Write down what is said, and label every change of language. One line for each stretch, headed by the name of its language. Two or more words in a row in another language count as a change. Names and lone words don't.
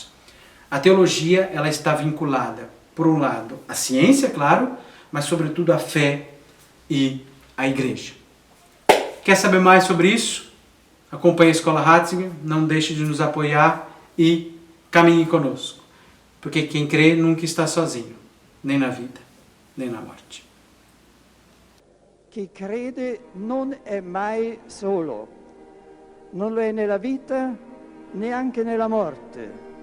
Portuguese: A teologia ela está vinculada, por um lado, à ciência, claro, mas sobretudo à fé e à igreja. Quer saber mais sobre isso? Acompanhe a Escola Ratzinger, não deixe de nos apoiar e caminhe conosco. Porque quem crê nunca está sozinho, nem na vida, nem na morte.
Italian: Chi crede non è mai solo, non lo è nella vita, neanche nella morte.